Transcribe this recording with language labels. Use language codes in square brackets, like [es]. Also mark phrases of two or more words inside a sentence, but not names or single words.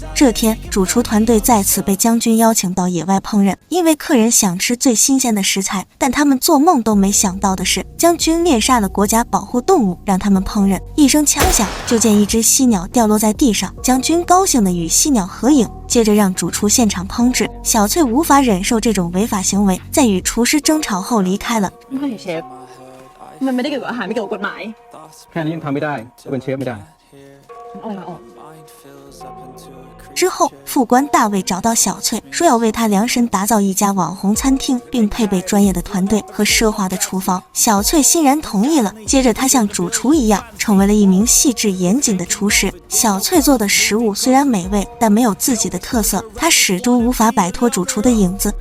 [zh] 这天，主厨团队再次被将军邀请到野外烹饪，因为客人想吃最新鲜的食材，但他们做梦都没想到的是，将军猎杀了国家保护动物，让他们烹饪。一声枪响，就见一只犀鸟掉落在地上，将军高兴地与犀鸟合影，接着让主厨现场烹制。小翠无法忍受这種違法行為，在與廚師爭吵後離開了。 [th] เชฟมันไม่ได้เกี่ยวกับอาหารไม่เกี่ยวกับกฎหมาย แค่นี้ยังทำไม่ได้ก็เป็นเชฟไม่ได้ ออกมาออก [zh] 之后，副官大卫找到小翠，说要为他量身打造一家网红餐厅，并配备专业的团队和奢华的厨房。小翠欣然同意了。接着，他像主厨一样，成为了一名细致严谨的厨师。小翠做的食物虽然美味，但没有自己的特色，她始终无法摆脱主厨的影子。